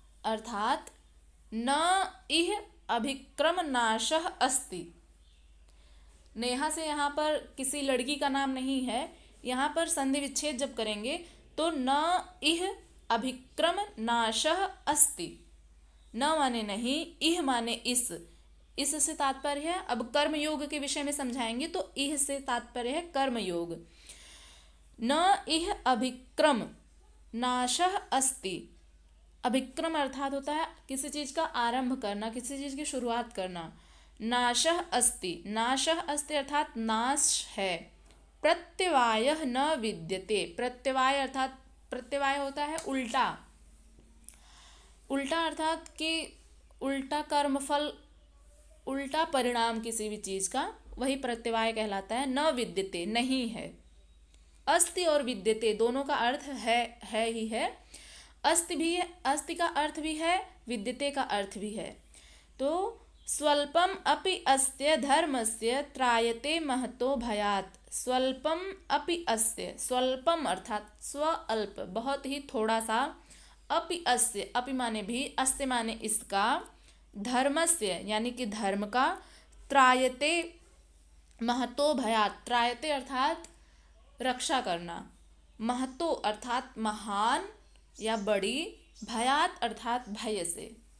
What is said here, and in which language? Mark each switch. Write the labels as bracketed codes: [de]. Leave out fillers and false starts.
[sa] अर्थात न इह अभिक्रम नाशः अस्ति। [hi] नेहा से यहाँ पर किसी लड़की का नाम नहीं है। यहाँ पर संधि विच्छेद जब करेंगे तो [sa] न इह अभिक्रम नाशः अस्ति। [hi] न माने नहीं, इह माने इस से तात्पर्य है। अब कर्म योग के विषय में समझाएंगे तो इह से तात्पर्य है कर्म योग। [sa] न इह अभिक्रम नाशः अस्ति। [hi] अभिक्रम अर्थात होता है किसी चीज का आरंभ करना, किसी चीज की शुरुआत करना। नाशः अस्ति, नाशः अस्ति अर्थात नाश है। प्रत्यवायः न विद्यते, प्रत्यवाय अर्थात प्रत्यवाय होता है उल्टा। उल्टा अर्थात कि उल्टा कर्मफल, उल्टा परिणाम किसी भी चीज का, वही प्रत्यवाय कहलाता है। न विद्यते, नहीं है। अस्ति और विद्यते दोनों का अर्थ है ही है। अस्ति भी है, अस्ति का अर्थ भी है, विद्यते का अर्थ भी है। [sa] तो स्वल्पम अपि अस्य धर्मस्य त्रायते महतो भयात्। [hi] स्वल्पम अपि अस्य, स्वल्पम अर्थात स्वअल्प, बहुत ही थोड़ा सा, अपि अस्य, अपि माने भी, अस्य माने इसका, धर्मस्य यानी कि धर्म का, त्रायते महतो भयात्, त्रायते अर्थात रक्षा करना, महतो अर्थात महान या बड़ी, भयात अर्थात भय से।